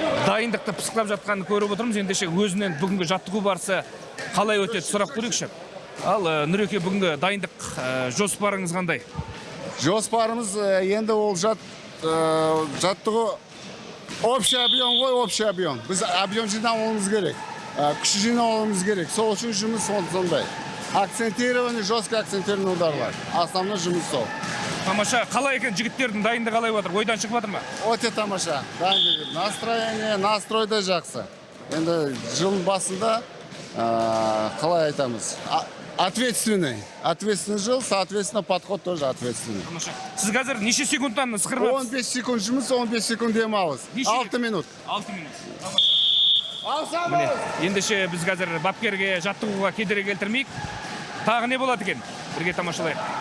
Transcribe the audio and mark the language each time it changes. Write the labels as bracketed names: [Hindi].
[Kazakh] Дайындықты пысықтап жатқанын көріп отырмыз. Ендеше өзінен бүгінгі жаттығу барысы қалай өтеді сұрақ көрейікші. Ал Нұреке, бүгінгі дайындық жоспарыңыз қандай? Жоспарымыз енді ол жаттығу общий объем ғой, общий объем. Біз объем жинауымыз керек, күш жинауымыз керек. Сол үшін жұмыс сондай. Акцентирование, жестко акцентированный ударлар. Основной жұмыс сол. Тамаша, қалай екен жігіттердің дайындығы қалай отыр? Ойдан шығып жатыр ма? Өте тамаша. Настроение, настрой да жақсы. Енді жылдың басында қалай айтамыз? Ответственный [Russian] жыл, [Kazakh] соответственно, подход тоже ответственный. Тамаша. Сіз қазір неше секундтан сықырып жатсыз? 15 секунд жұмыс, 15 секунд демалыс. 6 минут. 6 минут. Міне, ендеше біз қазір бапкерге жаттығуға кедергі келтірмейік. Тағы не болады екен? Бірге тамашалайық.